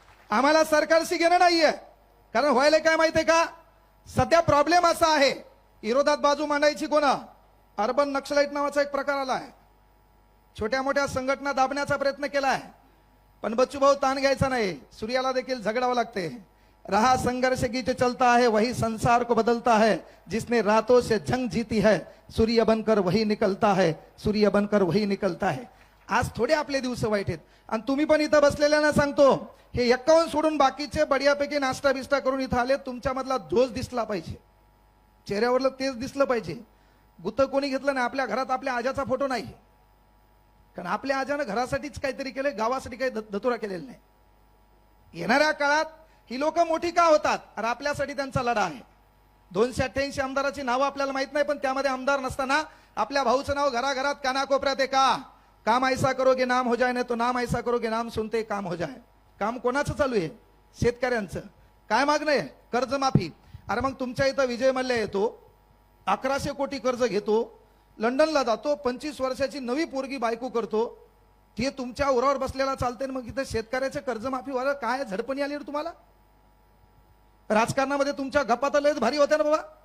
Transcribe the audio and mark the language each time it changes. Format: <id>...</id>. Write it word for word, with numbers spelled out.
<mr>आम्हाला सरकारशी घेणं नाहीये. कारण व्हायला काय माहितीये का, सध्या प्रॉब्लेम असा आहे, विरोधात बाजू मांडायची कोणा, अर्बन नक्षलाईट नावाचा एक प्रकार आला आहे. छोट्या मोठ्या संघटना दाबण्याचा प्रयत्न केलाय, पण बच्चू भाऊ ताण घ्यायचा नाही. सूर्याला देखील झगडावं लागते.</mr> <hi>रहा संघर्ष गीत चलता है, वही संसार को बदलता है, जिसने रातों से जंग जीती है, सूर्य बनकर वही निकलता है, सूर्य बनकर वही निकलता है.</hi> <mr>आज थोडे आपले दिवस वाईट आहेत. आणि तुम्ही पण इथं बसलेल्यांना सांगतो, हे एक्कावन्न सोडून बाकीचे बढियापैकी नाश्ता बिस्टा करून इथं आले, तुमच्यामधला जोश दिसला पाहिजे, चेहऱ्यावरलं तेज दिसलं पाहिजे. गुत्त कोणी घेतलं नाही. आपल्या घरात आपल्या आजाचा फोटो नाही, कारण आपल्या आजानं घरासाठीच काहीतरी केले, गावासाठी काही धतुरा केलेला नाही. येणाऱ्या काळात ही लोक मोठी का होतात, अरे आपल्यासाठी त्यांचा लढा आहे. दोनशे अठ्ठ्याऐंशी आमदाराची नावं आपल्याला माहित नाही, पण त्यामध्ये आमदार नसताना आपल्या भाऊचं नाव घराघरात कानाकोपऱ्यात आहे का.</mr> <hi>काम ऐसा करो की नाम हो जाय, नाही तो नाम ऐसा करो की नाम सुनते काम हो जाय.</hi> <mr>काम कोणाचं चालू आहे, शेतकऱ्यांचं. काय मागणं आहे, कर्जमाफी. अरे मग तुमच्या इथं विजय मल्ल्या येतो, अकराशे कोटी कर्ज घेतो, लंडनला जातो, पंचवीस वर्षाची नवी पोरगी बायको करतो, ते तुमच्या उरावर बसलेला चालते. मग इथं शेतकऱ्याचं कर्जमाफीवाला काय झडपणी आली तुम्हाला. राजकारणामध्ये तुमच्या गप्पा लयच भारी होत्या ना बाबा.</mr>